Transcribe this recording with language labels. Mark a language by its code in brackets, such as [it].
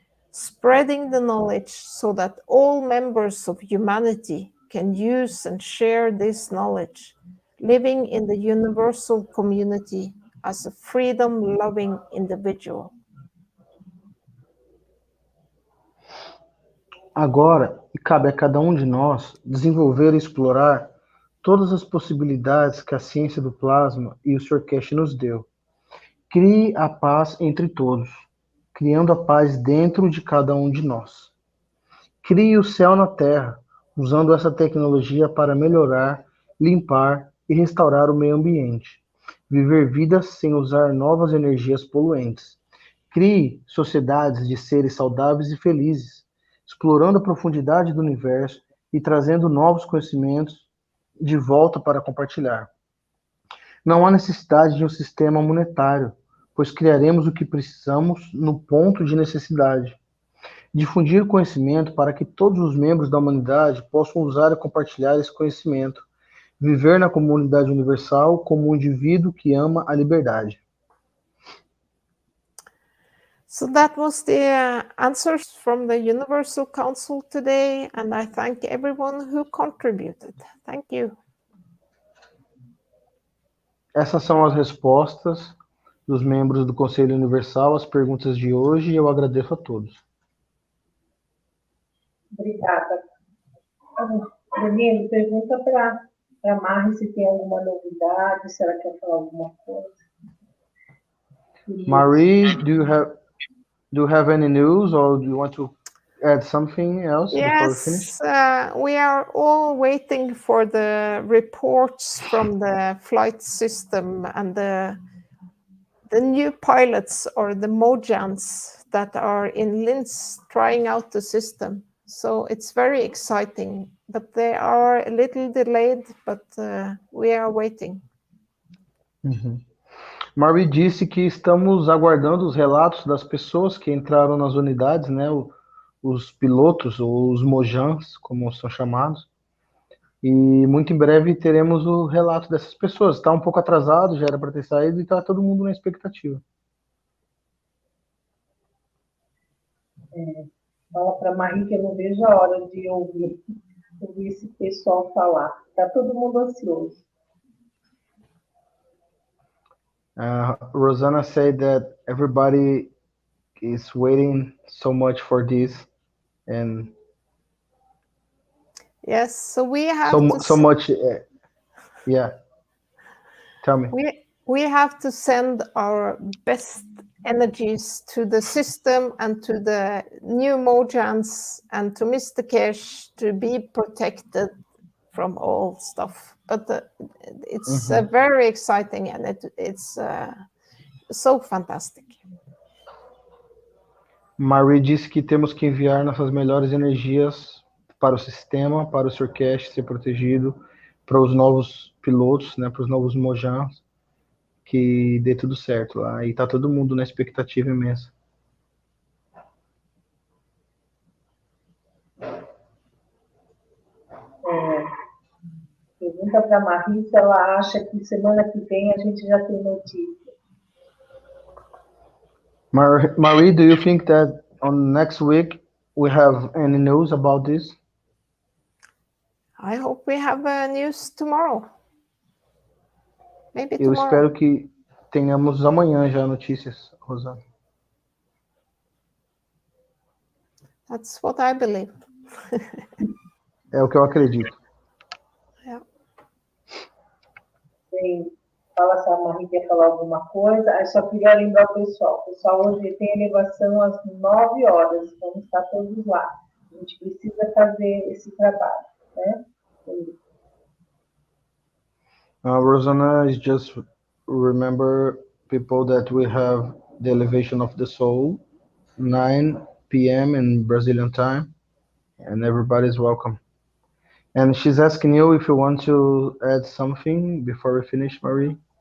[en] Spreading the knowledge so that all members of humanity can use and share this knowledge. living in the universal community as a freedom-loving individual. [pt] Agora, cabe a cada um de nós desenvolver e explorar todas as possibilidades que a ciência do plasma e o Sr. Keshe nos deu. Crie a paz entre todos, criando a paz dentro de cada um de nós. Crie o céu na terra, usando essa tecnologia para melhorar, limpar e restaurar o meio ambiente. Viver vidas sem usar novas energias poluentes. Crie sociedades de seres saudáveis e felizes, explorando a profundidade do universo e trazendo novos conhecimentos de volta para compartilhar. Não há necessidade de um sistema monetário, pois criaremos o que precisamos no ponto de necessidade. Difundir conhecimento para que todos os membros da humanidade possam usar e compartilhar esse conhecimento. Viver na comunidade universal como um indivíduo que ama a liberdade. [en] So that was the answers from the Universal Council today, and I thank everyone who contributed. Thank you. [pt] Essas são as respostas dos membros do Conselho Universal às perguntas de hoje e eu agradeço a todos. Obrigada. Danilo, pergunta para a Marie se tem alguma novidade, se ela quer falar alguma coisa. [en] Marie, do you have any news or do you want to add something else before we finish? Yes, we are all waiting for the reports from the flight system and the new pilots or the Mojans that are in Linz trying out the system. So it's very exciting, but they are a little delayed, but we are waiting. Uhum. [pt] Marie disse que estamos aguardando os relatos das pessoas que entraram nas unidades, né, os pilotos, ou os mojans, como são chamados, e muito em breve teremos o relato dessas pessoas. Está um pouco atrasado, já era para ter saído, e está todo mundo na expectativa. Fala para a Marie que eu não vejo a hora de ouvir esse pessoal falar. Está todo mundo ansioso. [en] Rosanna said that everybody is waiting so much for this, and yes, so we have so much. Yeah, tell me. We have to send our best energies to the system and to the new Mojans and to Mr. Keshe to be protected from all stuff. But it's very exciting and it's so fantastic. [pt] Marie disse que temos que enviar nossas melhores energias para o sistema, para o Sr. Keshe ser protegido, para os novos pilotos, né, para os novos Mojans, que dê tudo certo lá. E tá todo mundo na expectativa imensa. Pergunta para a Marie se ela acha que semana que vem a gente já tem notícia. [en] Marie, do you think that on next week we have any news about this? I hope we have news tomorrow. Maybe [pt] Eu [en] tomorrow. [pt] espero que tenhamos amanhã já notícias, Rosana. [en] That's what I believe. [pt] É o que eu acredito. [en] Yeah. [pt] Bem, fala se a Marie quer falar alguma coisa. Eu só queria lembrar o pessoal. O pessoal hoje tem elevação às 9 horas. Vamos estar todos lá. A gente precisa fazer esse trabalho, né? [en] Rosanna is just remember people that we have the elevation of the soul, 9 p.m. in Brazilian time, and everybody is welcome. And she's asking you if you want to add something before we finish, Marie.